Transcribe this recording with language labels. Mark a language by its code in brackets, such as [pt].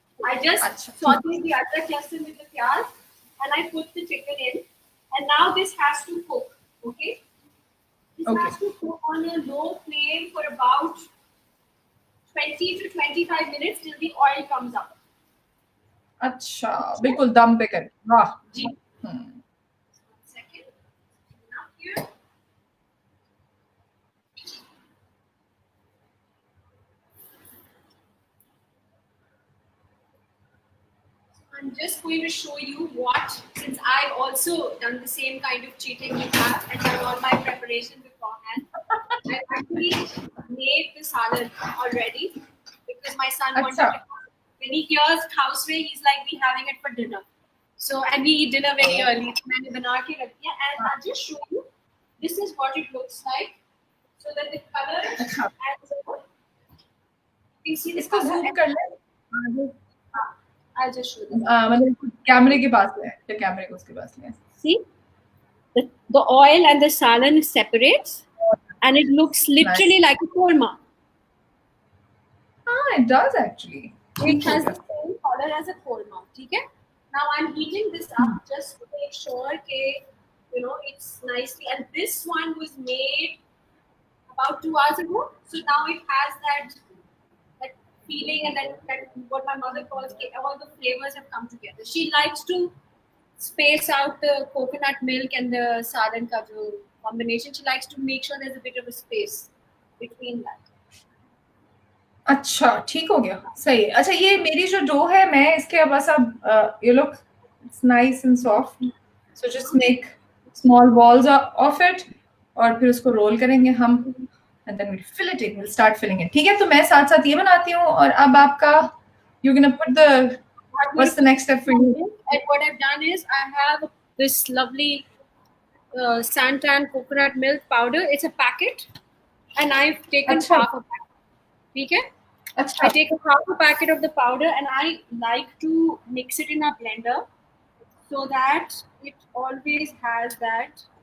[en] I just sauteed the adrak lasan with the pyaz, and I put the chicken in. And now this has to cook. Okay. This has to cook on a low flame for about 20 to 25 minutes till the oil comes up. [hi] अच्छा बिल्कुल दम पे कर वाह [en] जी. Second. Now here. I'm just going to show you what, since I've also done the same kind of cheating you have and done all my preparation beforehand. I've actually made the salad already because my son wanted to. When he hears houseway, he's like, we're having it for dinner. So, and we eat dinner very early. And I'll just show you. This is what it looks like. So that the color and the, you see this [hi] इसको [en] color. [hi] zoom कर ले [en] I'll just show you. [hi] मतलब कैमरे के पास ले या कैमरे को उसके पास ले [en] See, the oil and the salan separates, and it looks literally like a korma. Ah, it does actually. It has the same color as a korma. Okay. Now I'm heating this up just to make sure that it's nicely. And this one was made about 2 hours ago, so now it has that feeling, and that what my mother calls all the flavors have come together. She likes to space out the coconut milk and the [hi] salan ka jo [en] combination. She likes to make sure there's a bit of a space between that. [hi] अच्छा ठीक हो गया सही है अच्छा ये मेरी जो डो है मैं इसके बस अब [en] you look it's nice and soft so just make small balls of it [hi] और फिर उसको रोल करेंगे हम [en] and then we'll fill it in we'll start filling it [hi] ठीक है तो मैं साथ साथ ये बनाती हूँ और अब आपका [en] you're gonna put the what's the next step for you and what I've done is I have this lovely Santan coconut milk powder. It's a packet and I've taken half a packet. Okay? I take half a packet of the powder and I like to mix it in a blender so that it always has that.